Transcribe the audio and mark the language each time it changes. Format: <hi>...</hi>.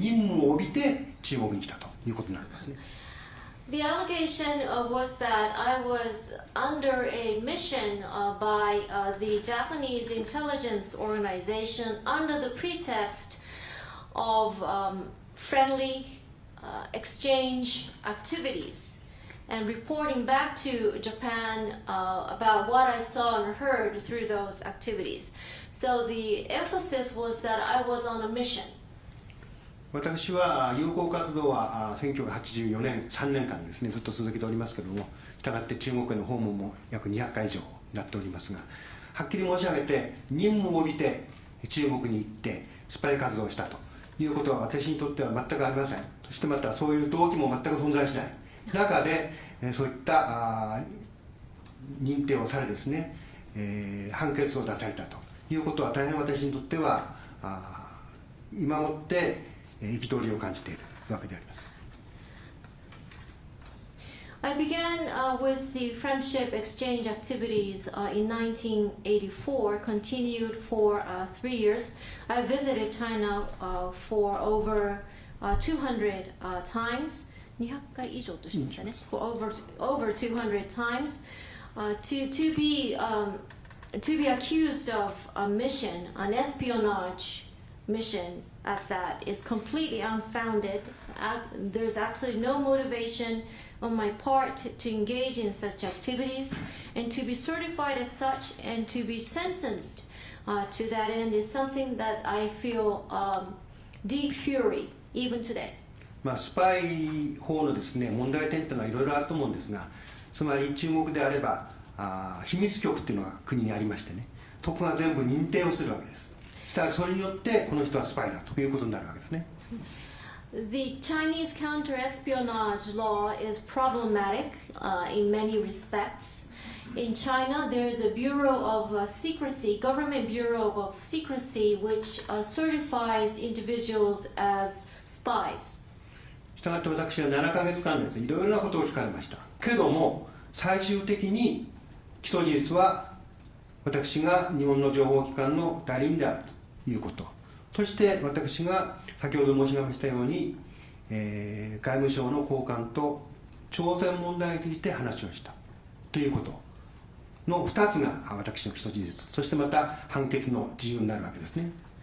<ja>任務を帯びて中国に来たということになりますね。</ja> <en>The allegation was that I was under a mission by the Japanese intelligence organization under the pretext of friendly exchange activities and reporting back to Japan about what I saw and heard through those activities. So the emphasis was that I was on a mission.</en> <ja>私は友好活動は1984年3年間ですねずっと続けておりますけれども、したがって中国への訪問も約200回以上になっておりますが、はっきり申し上げて任務を帯びて中国に行ってスパイ活動をしたということは私にとっては全くありません。そしてまたそういう動機も全く存在しない中で、そういった認定をされですね、判決を出されたということは大変私にとっては今もって憤りを感じているわけであります。</ja> <en>I began with the friendship exchange activities in 1984, continued for 3 years. I visited China for over 200 times.</en> <ja>200回以上としましたね。</ja> <en>For over 200 times to be accused of a mission, an espionage mission at that, is completely unfounded. There's absolutely no motivation on my part to engage in such activities, and to be certified as such and to be sentenced to that end is something that I feel deep fury even today.</en> <ja>スパイ法のですね、問題点というのはいろいろあると思うんですが、つまり中国であれば秘密局っていうのが国にありましてね、そこが全部認定をするわけです。したらそれによってこの人はスパイだということになるわけですね。</ja> <en>The Chinese counter-espionage law is problematic in many respects. In China, there is a Bureau of Secrecy, Government Bureau of Secrecy, which certifies individuals as spies.</en> <ja>したがって私は7ヶ月間ですね、いろいろなことを聞かれました。けども最終的に起訴事実は私が日本の情報機関の代理人であるということ、そして私が先ほど申し上げましたように、外務省の高官と朝鮮問題について話をしたということの2つが私の起訴事実、そしてまた判決の事由になるわけですね。</ja>